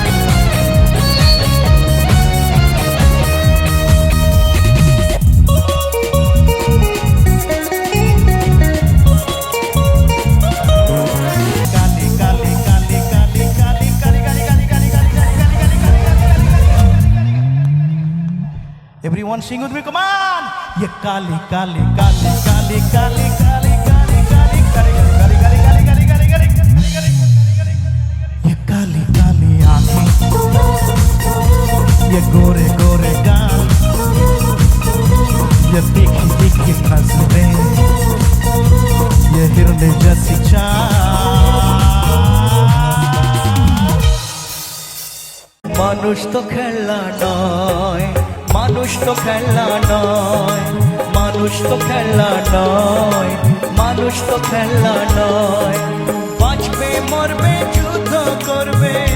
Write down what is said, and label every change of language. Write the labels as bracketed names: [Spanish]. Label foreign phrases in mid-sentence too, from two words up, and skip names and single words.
[Hindi] काली काली काली काली काली काली काली काली काली काली [English] Everyone sing with me, come on! [Hindi] ये काली काली काली काली काली काली काली काली काली काली काली काली काली काली काली काली ये काली काली आंखें ये गोरे गोरे गाल ये तीखी तीखी नजरें ये हिरने जैसी चाल [Bangla] মানুষ তো খেলা নয় মানুষ তো খেলা নয় মানুষ তো খেলা নয় মানুষ তো খেলা নয় বাঁচবে মরবে যুদ্ধ করবে